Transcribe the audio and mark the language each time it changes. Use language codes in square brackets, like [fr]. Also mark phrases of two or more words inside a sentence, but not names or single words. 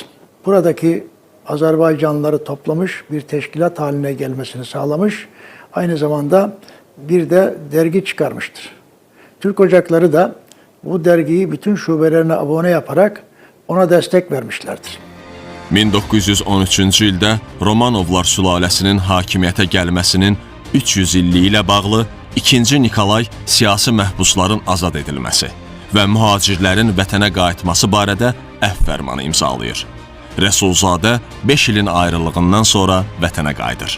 [tr] Buradaki Azerbaycanlıları toplamış, bir teşkilat haline gelmesini sağlamış. Aynı zamanda bir de dergi çıkarmıştır. Türk Ocakları da bu dergiyi bütün şubelerine abone yaparak ona destek vermişlerdir. [az] 1913-cü ildə Romanovlar sülaləsinin hakimiyyətə gəlməsinin 300 illiyi ilə bağlı 2-ci Nikolay siyasi məhbusların azad edilməsi və mühacirlərin vətənə qayıtması barədə əhv fərmanı imzalayır. Rəsulzadə 5 ilin ayrılığından sonra vətənə qayıdır.